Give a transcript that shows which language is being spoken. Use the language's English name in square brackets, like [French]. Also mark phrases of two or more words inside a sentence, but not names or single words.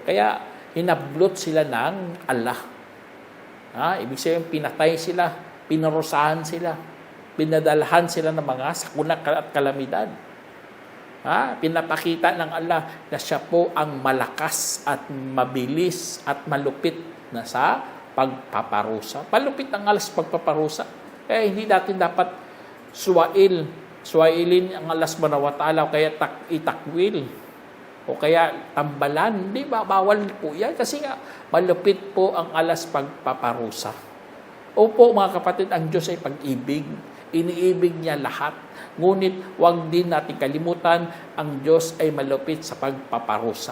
[Filipino] Kaya hinablot sila ng Allah. Ibig sabihin, pinatay sila, pinarusahan sila, pinadalhan sila ng mga sakuna at kalamidad. Pinapakita ng Allah na siya po ang malakas at mabilis at malupit na sa pagpaparusa. Malupit ang Allah sa pagpaparusa. Hindi natin dapat suwailin ang Allah [Arabic] سبحانه وتعالى [Filipino] o kaya itakwil o kaya tambalan. Hindi ba? Bawal po yan kasi nga malupit po ang Allah sa pagpaparusa. Opo mga kapatid, ang Diyos ay pag-ibig. Iniibig niya lahat. Ngunit huwag din natin kalimutan, ang Diyos ay malupit sa pagpaparusa.